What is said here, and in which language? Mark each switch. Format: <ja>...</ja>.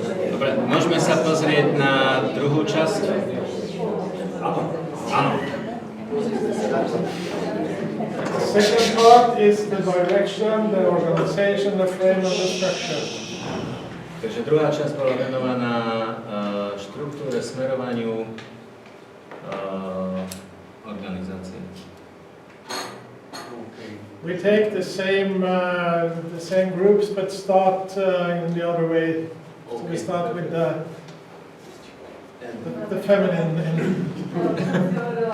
<sk>Dobre, môžeme sa pozrieť na druhú časť? Áno.</sk> <en>The second part is the direction, the organization, the frame and the structure.</en> <sk>Takže druhá časť bola venovaná štruktúre, smerovaniu organizácie.</sk> <en>We take the same groups, but start in the other way. So we start with the feminine end.</en>